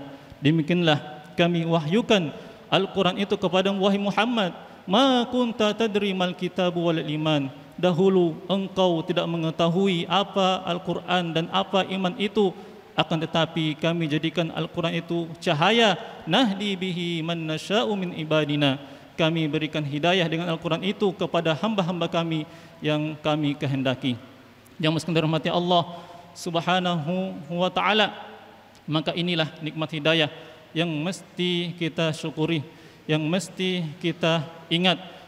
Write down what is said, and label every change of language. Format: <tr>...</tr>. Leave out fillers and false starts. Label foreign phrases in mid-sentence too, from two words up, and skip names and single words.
<id>Demikianlah kami wahyukan Al-Qur'an itu kepadamu wahai Muhammad,</id> <ar>ما كنت تدري ما الكتاب والإيمان.</ar> <id>Dahulu engkau tidak mengetahui apa Al-Qur'an dan apa iman itu, akan tetapi kami jadikan Al-Quran itu cahaya,</id> <ar>نهدي به من نشاء من عبادنا.</ar> <id>Kami berikan hidayah dengan Al-Quran itu kepada hamba-hamba kami yang kami kehendaki. Yang mesti dirahmati Allah</id> <ar>سبحانه وتعالى.</ar> <id>Maka inilah nikmat hidayah yang mesti kita syukuri, yang mesti kita ingat.</id>